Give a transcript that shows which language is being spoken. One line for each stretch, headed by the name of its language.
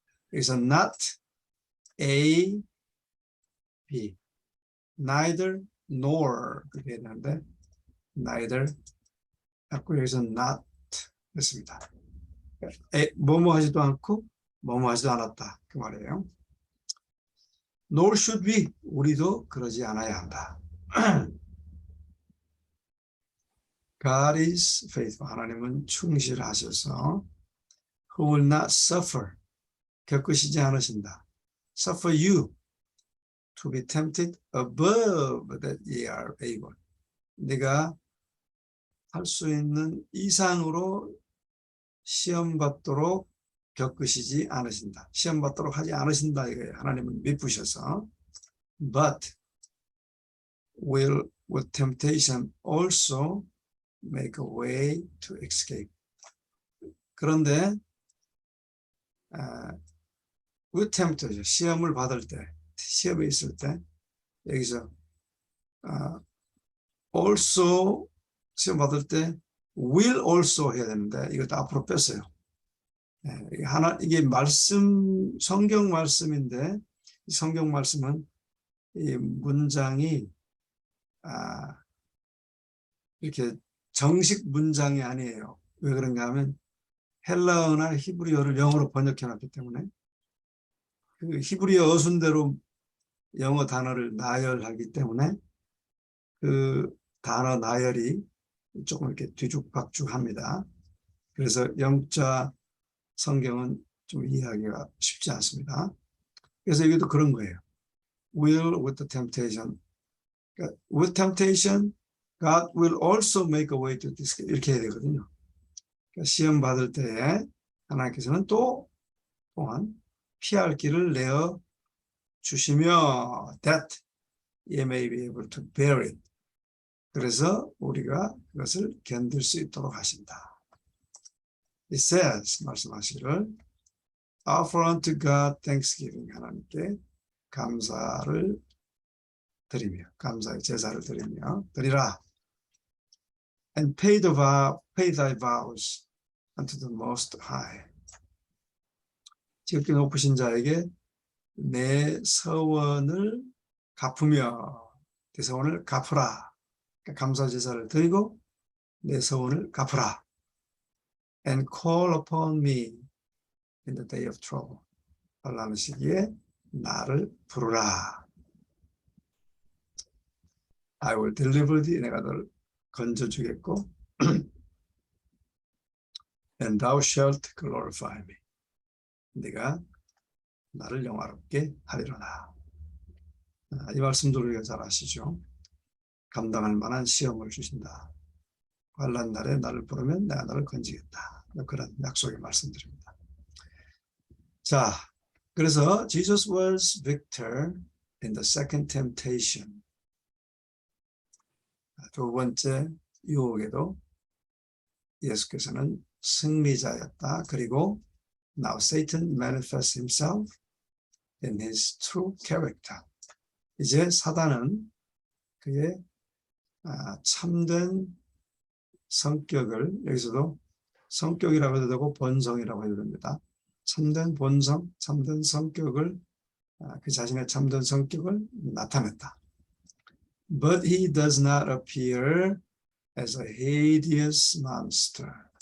Korean: 그래서
English: not A, B, neither nor
Korean: 그렇게 했는데 neither 갖고 여기서 not 했습니다. 뭐뭐 하지도 않고 뭐뭐 하지도 않았다 그 말이에요.
English: Nor should we,
Korean: 우리도 그러지 않아야 한다.
English: God is faithful.
Korean: 하나님은 충실하셔서
English: who will not suffer,
Korean: 겪으시지 않으신다.
English: Suffer you to be tempted above that ye are able.
Korean: 네가 할 수 있는 이상으로 시험받도록 겪으시지 않으신다. 시험받도록 하지 않으신다 이거예요. 하나님은 미쁘셔서.
English: But will with temptation also make a way to escape.
Korean: 그런데
English: with temptation,
Korean: 시험을 받을 때, 시험에 있을 때 여기서 also 시험 받을 때 will also 해야 되는데 이것도 앞으로 뺐어요. 이게 성경 말씀인데 이 성경 말씀은 이 문장이 이렇게 정식 문장이 아니에요. 왜 그런가 하면 헬라어나 히브리어를 영어로 번역해 놨기 때문에 그 히브리어 어순대로 영어 단어를 나열하기 때문에 그 단어 나열이 조금 이렇게 뒤죽박죽합니다. 그래서 영자 성경은 좀 이해하기가 쉽지 않습니다. 그래서 이것도 그런 거예요.
English: Will with the temptation 그러니까 with temptation, God will also make a way to escape.
Korean: 이렇게 해야 되거든요. 그러니까 시험 받을 때에 하나님께서는 또한 피할 길을 내어 주시며
English: that you may be able to bear it.
Korean: 그래서 우리가 그것을 견딜 수 있도록 하신다.
English: It says,
Korean: 말씀하시기를
English: offer unto God thanksgiving,
Korean: 하나님께 감사를 드리며, 감사의 제사를 드리라.
English: And pay thy vows unto the Most High.
Korean: 지극히 높으신 자에게 내 서원을 갚으며, 내 서원을 갚으라. 그러니까 감사 제사를 드리고 내 서원을 갚으라.
English: And call upon me in the day of trouble.
Korean: 환난의 시기에 나를 부르라.
English: I will deliver thee.
Korean: 내가 너를 건져주겠고
English: and thou shalt glorify me.
Korean: 네가 나를 영화롭게 하리로다. 이 말씀도 우리가 잘 아시죠? 감당할 만한 시험을 주신다. 환난 날에 나를 부르면 내가 너를 건지겠다. 그런 약속의 말씀드립니다. 자, 그래서
English: Jesus was victor in the second temptation.
Korean: 두 번째 유혹에도 예수께서는 승리자였다. 그리고
English: now Satan manifests himself in his true character.
Korean: 이제 사단은 그의 참된 성격을, 여기서도 성격이라고 해도 되고 본성이라고 해도 됩니다. 참된 본성, 참된 성격을, 그 자신의 참된 성격을 나타냈다.
English: But he does not appear as a hideous monster.